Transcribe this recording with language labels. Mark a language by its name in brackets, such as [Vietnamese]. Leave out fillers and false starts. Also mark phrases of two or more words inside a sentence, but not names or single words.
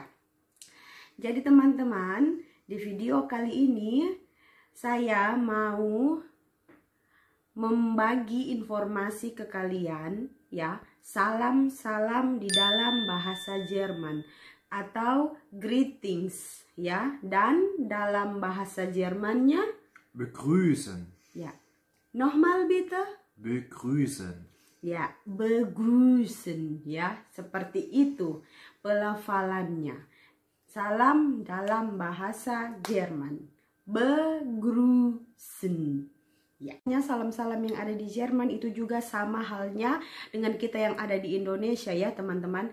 [Indonesian] Jadi teman-teman, di video kali ini saya mau membagi informasi ke kalian, ya, salam-salam di dalam bahasa Jerman atau greetings, ya, dan dalam bahasa Jermannya Begrüßen. [German] ya. Nochmal bitte. [Indonesian] Begrüßen. Ya, begrüßen, ya, seperti itu pelafalannya. Salam dalam bahasa Jerman. Begrüßen. Ya, salam-salam yang ada di Jerman itu juga sama halnya dengan kita yang ada di Indonesia ya teman-teman.